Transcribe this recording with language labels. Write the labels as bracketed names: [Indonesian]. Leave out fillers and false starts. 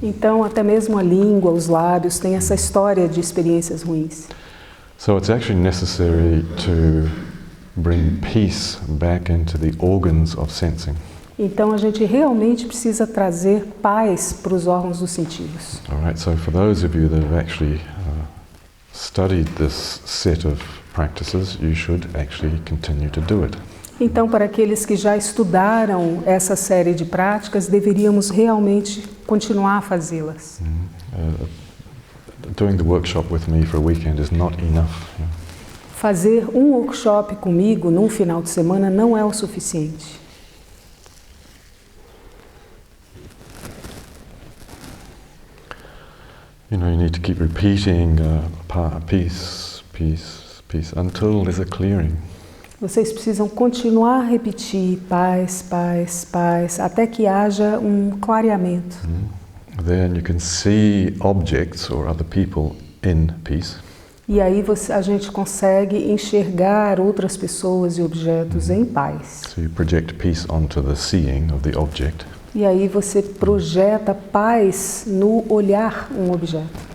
[Portuguese] Então, até mesmo a língua, os lábios, têm essa história de experiências ruins. [English] So it's actually necessary to bring peace back into the organs of sensing. [Portuguese] Então, a gente realmente precisa trazer paz para os órgãos dos sentidos. [English] All right. So for those of you that have actually studied this set of practices, you should actually continue to do it. [Portuguese] Então, para aqueles que já estudaram essa série de práticas, deveríamos realmente continuar a fazê-las. [English] Doing the workshop with me for a weekend is not enough. Yeah. [Portuguese] Fazer um workshop comigo num final de semana não é o suficiente. [English] You know, you need to keep repeating peace, peace, peace until there's a clearing. [Portuguese] Vocês precisam continuar a repetir paz, paz, paz, até que haja um clareamento. [English] Then you can see objects or other people in peace. [Portuguese] E aí a gente consegue enxergar outras pessoas e objetos em paz. [English] So you project peace onto the seeing of the object. [Portuguese] E aí você projeta paz no olhar um objeto.